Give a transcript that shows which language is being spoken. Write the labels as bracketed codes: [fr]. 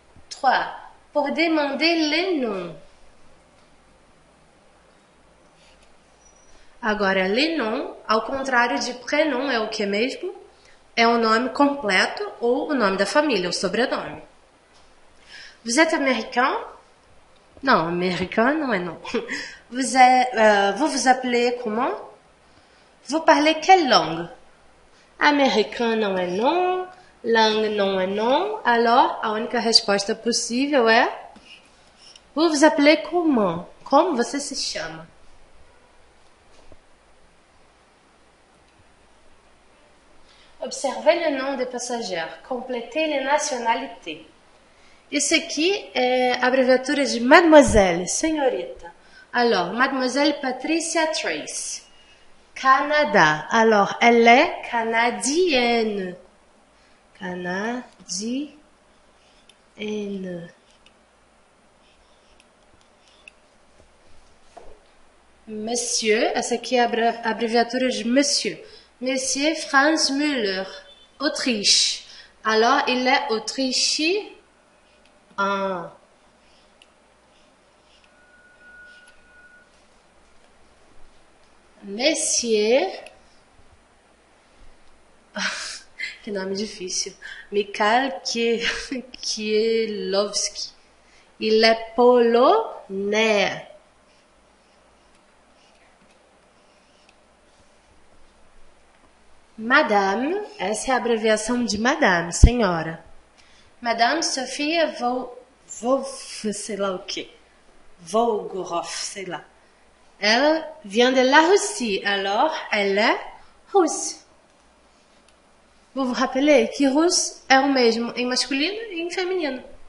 [fr] 3. Pour demander les noms. [pt] Agora, [fr] les noms, [pt] ao contrário de prénom, é o que mesmo? É o nome completo ou o nome da família, o sobrenome. [fr] Vous êtes américain? Non, américain [pt] não é [fr] non. Vous vous appelez comment? Vous parlez quelle langue? [pt] Américain não é non, langue não é non, alors a única resposta possível é [fr] vous vous appelez comment? [pt] Como você se chama? [fr] Observez le nom des passagers, complétez les nationalités. [pt] Isso aqui é a abreviatura de Mademoiselle, senhorita. [fr] Alors, Mademoiselle Patricia Trace. Canada. Alors, elle est canadienne. Canadienne. [pt] Monsieur, essa aqui é a abreviatura de Monsieur. [fr] Monsieur Franz Müller, Autriche. Alors, il est autrichien. [pt] Monsieur, que nome difícil, Mikhail Kielovski. [fr] Il est polonais. [pt] Madame, essa é a abreviação de Madame, senhora. Madame Sofia sei lá o que. Volgorov, sei lá. [fr] Elle vient de la Russie, alors elle est russe. Vous vous rappelez que russe [pt] é o mesmo em masculino e em feminino.